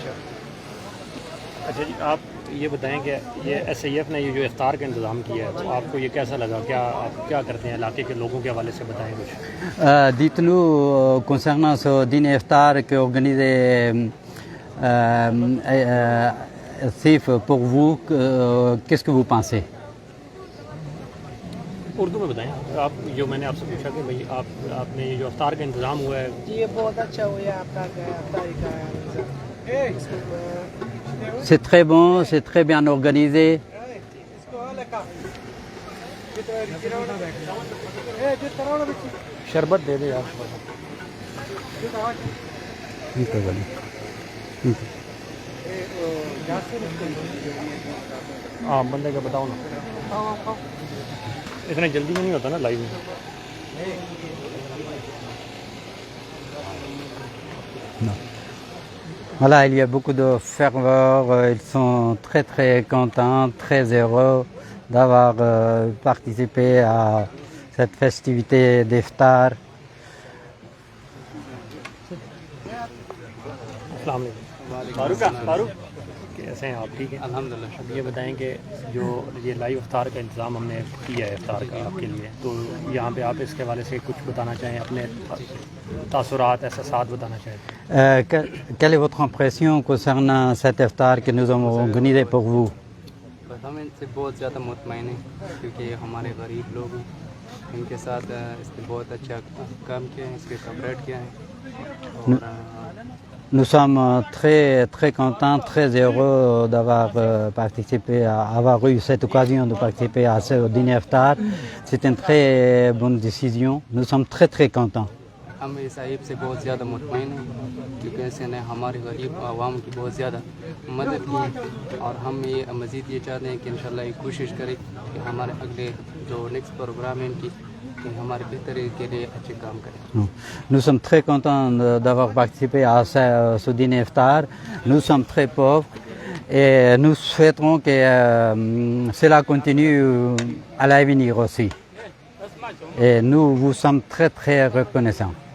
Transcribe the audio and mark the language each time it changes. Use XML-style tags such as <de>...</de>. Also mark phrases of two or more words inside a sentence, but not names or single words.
<ur>اچھا جی، آپ یہ بتائیں کہ یہ SAF نے یہ جو افطار کا انتظام کیا ہے، تو آپ کو یہ کیسا لگا? کیا آپ کیا کرتے ہیں علاقے کے لوگوں کے حوالے سے بتائیں کچھ.</ur> <fr>Dites-nous concernant ce dîner iftar qui est organisé SAF pour vous, qu'est-ce que vous pensez?</fr> <ur>اردو میں بتائیں آپ، جو میں نے آپ سے پوچھا کہ بھائی آپ نے یہ جو افطار کا انتظام ہوا ہے. یہ بہت اچھا ہوا آپ کا افطاری کا.</ur> <fr>C'est très bon, c'est très bien organisé.</fr> <ur>شربت دے دے آپ. ہاں، بندے کا بتاؤ نا، اتنے جلدی میں نہیں ہوتا نا لائیو میں.</ur> <fr>Non. Voilà, il y a beaucoup de ferveur, ils sont très contents, très heureux d'avoir participé à cette festivité d'iftar.</fr> <ur>السلام علیکم. فاروق کیسے ہیں آپ? ٹھیک ہے الحمدللہ۔ اب یہ بتائیں کہ جو یہ لائیو افطار کا انتظام ہم نے کیا ہے افطار کا آپ کے لیے، تو یہاں پہ آپ اس کے حوالے سے کچھ بتانا چاہیں، اپنے تاثرات احساسات بتانا چاہیں.</ur> <fr>Quelle est votre impression concernant cet iftar que nous avons organisé pour vous?</fr> <ur>ہم ان سے بہت زیادہ مطمئن ہیں کیونکہ ہمارے غریب لوگ ہیں، ان کے ساتھ اس نے بہت اچھا کام کیا ہے، اس کے کوریٹ کیا ہے. اور</ur> <fr>Nous sommes très contents, très heureux d'avoir participé, avoir eu cette occasion de participer à ce dîner iftar. C'est une très bonne décision. Nous sommes très contents.</fr> <ur>ہم اس آئب سے بہت زیادہ مطمئن ہیں کیونکہ اس نے ہمارے غریب عوام کی بہت زیادہ مدد کی، اور ہم یہ مزید یہ چاہتے ہیں کہ ان شاء اللہ یہ کوشش کریں کہ ہمارے اگلے جو</ur> <en>next program</en> <ur>ہے ان کی، کہ ہمارے بہتری کے لیے اچھے کام کریں.</ur> <fr>Nous sommes très contents d'avoir participé à ce dîner iftar. Nous sommes très pauvres et nous souhaiterons que cela continue à l'avenir aussi. Et nous vous sommes très reconnaissants.</fr>